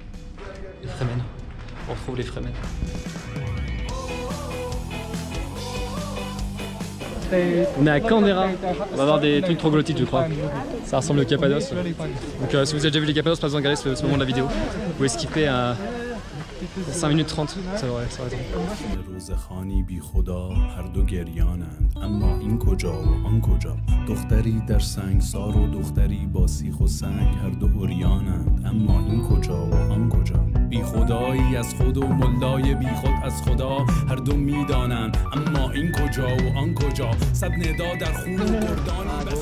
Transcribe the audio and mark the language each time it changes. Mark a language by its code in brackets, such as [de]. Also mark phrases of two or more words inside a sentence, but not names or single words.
[fr] Les Fremen, on retrouve les Fremen. On est à Kandera, on va avoir des trucs troglodytes je crois. Ça ressemble au Cappadoce. Donc si vous avez déjà vu les Cappadoces, pas besoin de regarder ce moment de la vidéo. Vous pouvez skipper à 5 minutes 30, ça va être. [fa] بی خدایی از خود و ملای بی خود از خدا هر دو میدانند اما این کجا و آن کجا صد ندا در خون و گردانی